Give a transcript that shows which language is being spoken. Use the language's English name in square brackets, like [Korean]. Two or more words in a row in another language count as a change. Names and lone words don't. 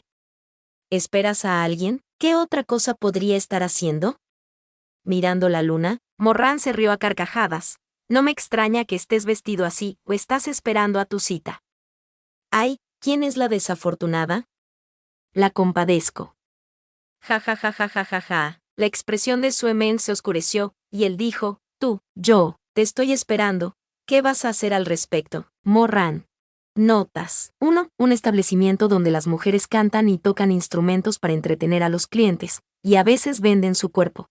[Spanish] ¿Esperas a alguien? ¿Qué otra cosa podría estar haciendo? Mirando la luna, Morran se rió a carcajadas. No me extraña que estés vestido así, o estás esperando a tu cita. Ay, ¿quién es la desafortunada? La compadezco. Ja ja ja ja ja ja ja. La expresión de Sue Men se oscureció, y él dijo: tú, yo, te estoy esperando, ¿qué vas a hacer al respecto? Morran. Notas. 1. Un establecimiento donde las mujeres cantan y tocan instrumentos para entretener a los clientes, y a veces venden su cuerpo.